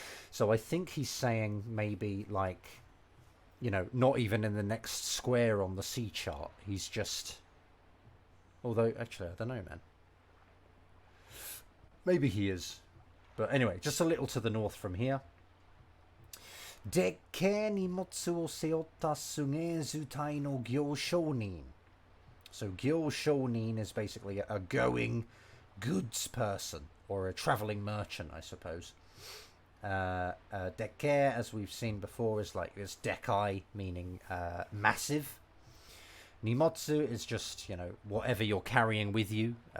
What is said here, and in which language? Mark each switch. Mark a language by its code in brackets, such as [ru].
[en] So I think he's saying maybe like, you know, not even in the next square on the sea chart. He's just, although actually I don't know, man. Maybe he is. But anyway, just a little to the north from here. [ja] でっけえ荷物を背負ったすげえ図体の行商人. [en] So 行商人 is basically a going goods person or a traveling merchant, I suppose. Dekke, as we've seen before, is like this dekai, meaning massive. Nimotsu is just, you know, whatever you're carrying with you.